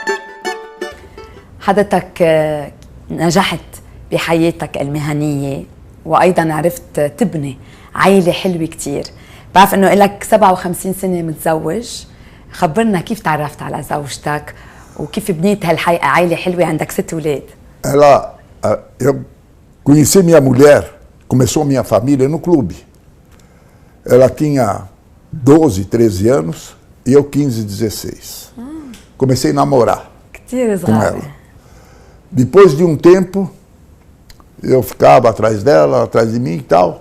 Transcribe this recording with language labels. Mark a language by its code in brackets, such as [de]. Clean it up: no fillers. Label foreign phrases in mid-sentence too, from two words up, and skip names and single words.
[ar] حضرتك نجحت بحياتك المهنية وأيضا عرفت تبني عائلة حلوة كتير. بعرف إنه إلك 57 سنة متزوج، خبرنا كيف تعرفت على زوجتك وكيف بنيت عائلة حلوة عندك 6 أولاد. [pt] Eu conheci minha mulher, começou minha família no clube. Ela tinha 12, 13 anos e eu 15, 16. Comecei a namorar com ela. Depois de um tempo, eu ficava atrás dela, atrás de mim e tal.